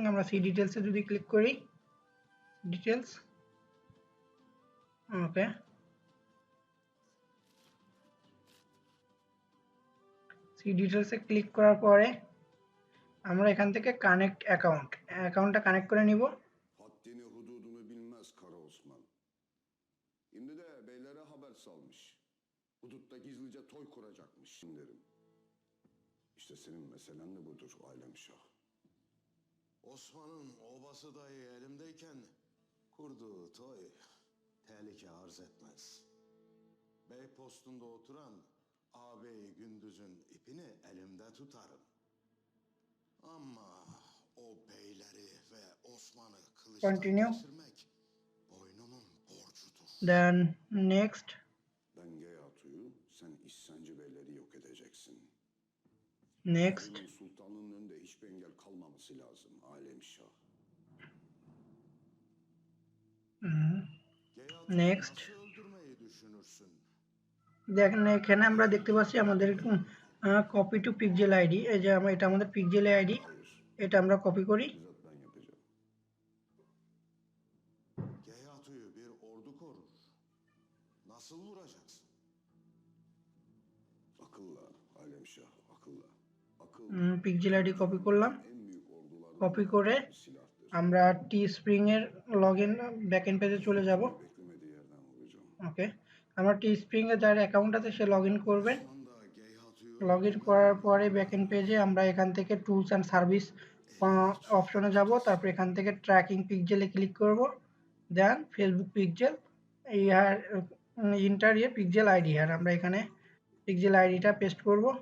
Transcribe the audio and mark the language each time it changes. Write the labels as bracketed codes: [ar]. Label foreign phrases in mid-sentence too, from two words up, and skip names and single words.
[bn] আমরা [en] see details [bn] যদি ক্লিক করি, ডিটেলস, ওকে, সি ডিটেলসে ক্লিক করার পরে আমরা এখান থেকে [en] connect account [bn] কানেক্ট করে নিব। [tr] Haddini hududunu bilmez Kara Osman. Şimdi de beylere haber salmış. Hudutta gizlice toy kuracakmış derim. İşte senin meselen de budur Alem Şah. Osman'ın obası dayı elimdeyken kurduğu toy tehlike arz etmez. Bey postunda oturan ağabey Gündüz'ün ipini elimde tutarım. Ama o beyleri ve Osman'ı kılıçtan Continue. geçirmek boynumun borcudur. [en] Then next. [tr] Ben Geyatu'yu, sen İhsancı beyleri yok edeceksin. Next. Senin sultanlığın önünde hiçbir engel kalmaması lazım Alem Şah. Geyatu'yu Next. nasıl öldürmeyi düşünürsün? [bn] দেখেন এখানে আমরা দেখতে পাচ্ছি আমাদের [en] copy to pixel ID. [bn] এই যে এটা আমাদের [en] pixel ID, [bn] এটা আমরা কপি করি। [tr] Bizzat ben yapacağım. Geyatu'yu bir ordu korur. Nasıl vuracaksın? Akılla Alem Şah, akılla. Akıl. [en] pixel ID [bn] কপি করলাম। [tr] En büyük ordulardan [bn] কপি করে [tr] bir silahtır. [bn] আমরা টিস্প্রিং এর [en] login backend page [bn] চলে যাব। [tr] Beklemediği yerden vuracağım. [bn] ওকে, আমরা টিস্প্রিং এ যার অ্যাকাউন্ট আছে সে লগইন করবে। [tr] Osman da Geyatu'yu [bn] লগইন করার পরে [en] backend page [bn] আমরা এখান থেকে [en] tools and service option [bn] যাব। তারপর এখান থেকে [en] tracking pixel [bn] ক্লিক করব। [en] then Facebook pixel your enter your pixel ID, [bn] আর আমরা এখানে [en] pixel ID [bn] পেস্ট করব।